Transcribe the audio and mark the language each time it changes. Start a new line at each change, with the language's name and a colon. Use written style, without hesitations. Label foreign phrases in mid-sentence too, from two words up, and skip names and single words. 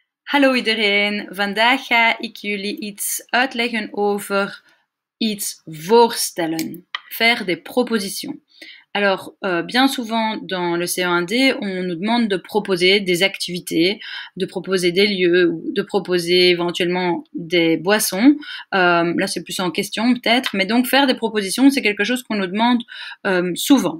Dutch: Hallo iedereen, vandaag ga ik jullie iets uitleggen over iets voorstellen,
French: faire des propositions. Alors, bien souvent dans le CE1D, on nous demande de proposer des activités, de proposer des lieux, ou de proposer éventuellement des boissons. Là, c'est plus en question peut-être, mais donc faire des propositions, c'est quelque chose qu'on nous demande souvent.